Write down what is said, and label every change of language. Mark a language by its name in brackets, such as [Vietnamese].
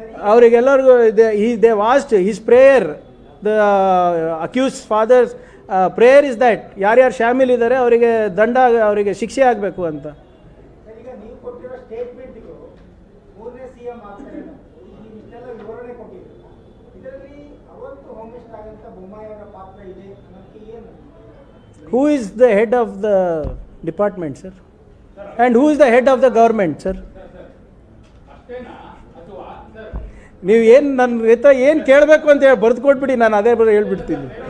[Kannada] ಅವರಿಗೆಲ್ಲರಿಗೂ [English] they was his prayer, the accused father's prayer is that [Kannada] ಯಾರ್ಯಾರು ಶಾಮೀಲ್ ಇದ್ದಾರೆ ಅವರಿಗೆ ಅವರಿಗೆ ಶಿಕ್ಷೆ ಆಗಬೇಕು ಅಂತ. ಈಗ ನೀವು ಕೊಟ್ಟಿರೋ ಸ್ಟೇಟ್ಮೆಂಟ್ಗೂ 3ನೇ CM ಆಗ್ತಾರೆ ಇಷ್ಟೆಲ್ಲ ವಿವರಣೆ ಕೊಟ್ಟಿದ್ದೀರಾ. ಇದರಲ್ಲಿ ಅವತ್ತು ಹೋಮ್ ಮಿನಿಸ್ಟರ್ ಆಗಂತ ಬೊಮ್ಮಾಯಿ ಅವರ ಪಾತ್ರ ಇದೆ ಅನ್ನೋದಕ್ಕೆ ಏನು? [English] Who is the head of the department, sir? And who is the head of the government, sir? [Kannada] ನೀವು ಏನು ನನ್ನ ಹತ್ರ ಏನು ಕೇಳಬೇಕು ಅಂತ ಹೇಳಿ ಬರೆದು ಕೊಟ್ಬಿಡಿ, ನಾನು ಅದೇ ಹೇಳ್ಬಿಡ್ತೀನಿ.